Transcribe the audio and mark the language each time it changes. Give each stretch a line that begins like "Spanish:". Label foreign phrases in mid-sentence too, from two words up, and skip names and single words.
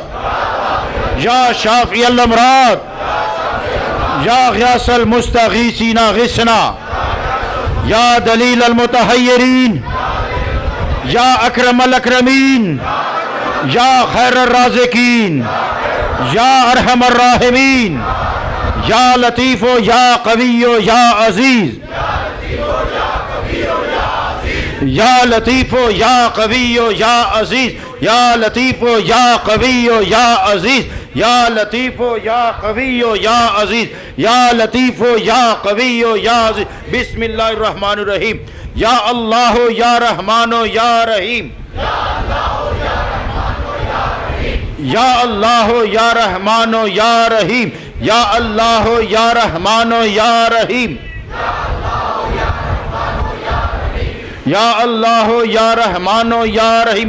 Arabic: یا شافی الامراض، یا غیاث المستغیثین غثنا، یا دلیل المتحیرین، یا اکرم الاکرمین، یا خیر الرازقین، یا ارحم الراحمین، یا لطیف و یا قوی و یا عزیز، یا لطیف و یا قوی و یا عزیز، یا لطیف و یا قوی و یا عزیز، یا لطیف و یا قوی و یا عزیز، یا لطیف و یا قوی و یا عزیز۔ بسم اللہ الرحمن الرحیم۔ یا اللہ یا رحمان یا رحیم، یا اللہ یا رحمان یا رحیم، یا اللہ یا رحمان یا رحیم، یا اللہ یا رحمان یا رحیم۔